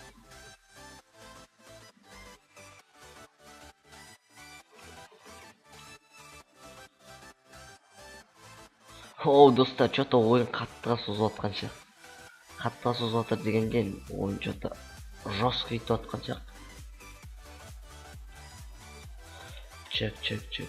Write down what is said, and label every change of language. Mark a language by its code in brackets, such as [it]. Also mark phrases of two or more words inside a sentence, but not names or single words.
[kk] О, достар, что-то ойын қатты созып отқан сияқты. Қатты созып отыр дегенде ойын [ru] что-то жестко [kk] етіп отқан сияқты. Чек.